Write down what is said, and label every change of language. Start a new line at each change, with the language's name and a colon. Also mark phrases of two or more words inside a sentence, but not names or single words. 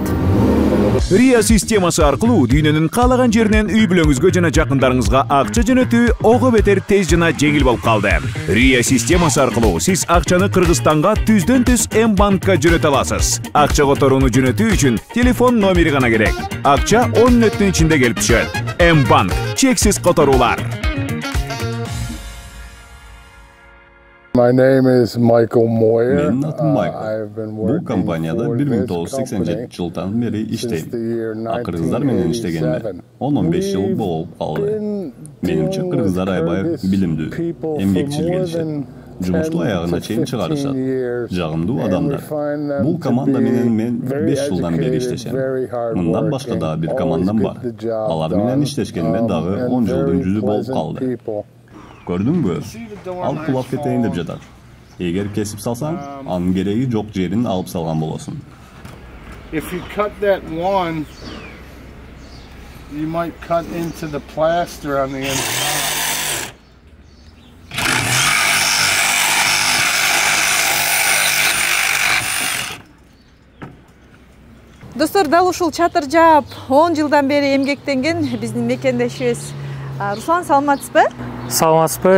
Kyrgyz: Ria системасы аркылуу дүйнөнүн каалаган жеринен үй бүлөңүзгө жана жакындарыңызга акча жөнөтүү ого бетер тез жана жеңил болуп калды. Ria системасы аркылуу сиз акчаны Кыргызстанга түздөн түз М-банкка жөнөтө аласыз. Акча которууну жөнөтүү үчүн телефон номери гана керек. Акча 10 мүнөттүн ичинде келип түшөт. М-банк, чексиз которуулар.
English: My name is Michael Moyer.
Kyrgyz: Менин атым Майкл. Бул компанияда 1987 жылдан бери иштейм. Кыргыздар менен иштегениме 10-15 жыл болуп калды. Менимче кыргыздар аябай билимдүү, эмгекчил келишет. Жумушту аягына чейин чыгарышат. Жагымдуу адамдар. Бул команда менен мен 5 жылдан бери иштешем. Мындан башка дагы бир командам бар. Алар менен иштешкениме дагы 10 жылдын жүзү болуп калды. Көрдүңбү? Ал кулап кетейин деп жатат. Эгер кесип салсаң, анын кереги жок жерин алып салган болосуң.
English: If you cut that one, you might cut into the plaster on the inside.
Kyrgyz: Достор, дал ушул чатыр жаап 10 жылдан бери эмгектенген биздин мекендешибиз Руслан, саламатсызбы? Саламатсызбы?